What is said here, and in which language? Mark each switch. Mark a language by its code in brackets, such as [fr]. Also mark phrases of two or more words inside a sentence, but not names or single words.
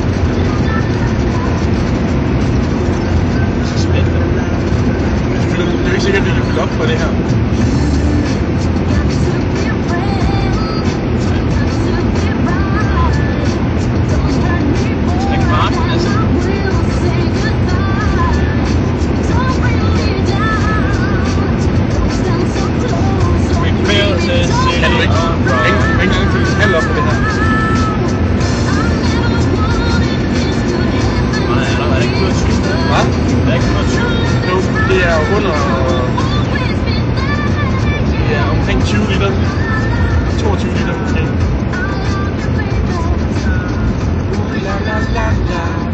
[da] Så spændende. Det er jo ikke sikkert, at vi kan fylde op på det her. Det kan bare altså. [en] Prepare to see [da] Kan du ikke engang fylde en halv op på det her? Nej, er det ikke 120? Hvad? Er det ikke 120? Jo, det er jo under... Det er omkring 20 liter. 22 liter måske. La la la la.